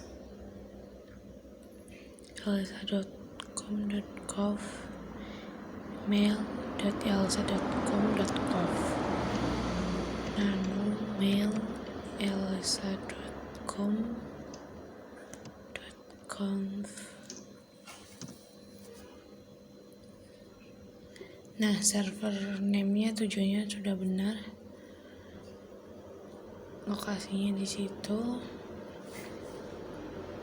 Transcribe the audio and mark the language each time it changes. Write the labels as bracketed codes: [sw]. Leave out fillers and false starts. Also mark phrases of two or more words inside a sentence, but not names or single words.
[id] elisa.com.gov mail.elisa.com.gov nano mail elisa.com.conf. Nah, server name-nya tujuannya sudah benar. Lokasinya di situ.